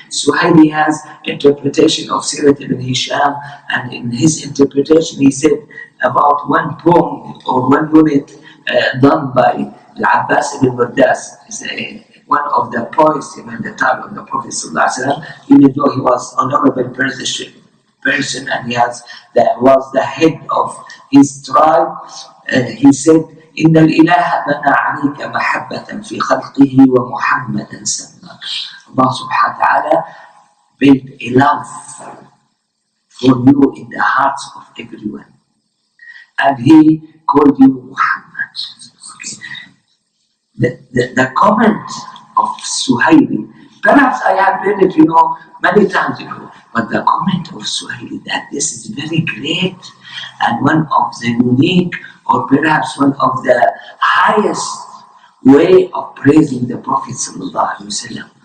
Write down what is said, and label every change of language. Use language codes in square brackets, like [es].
[en] Suhaili has interpretation of Sirat ibn Hisham, and in his interpretation he said about one poem or one unit done by Abbas ibn Bardas, one of the poets in the time of the Prophet ﷺ, even though he was honorable person and was the head of his tribe. He said, [ar] إن الإله بنى عليك محبة في خلقه ومحمدا سماك. [en] Allah subhanahu wa ta'ala built a love for you in the hearts of everyone, and he called you Muhammad. Okay. The comment of Suhaili, perhaps I have read it, many times ago, but the comment of Suhaili that this is very great and one of the unique, or perhaps one of the highest way of praising the Prophet sallallahu alaihi wasallam.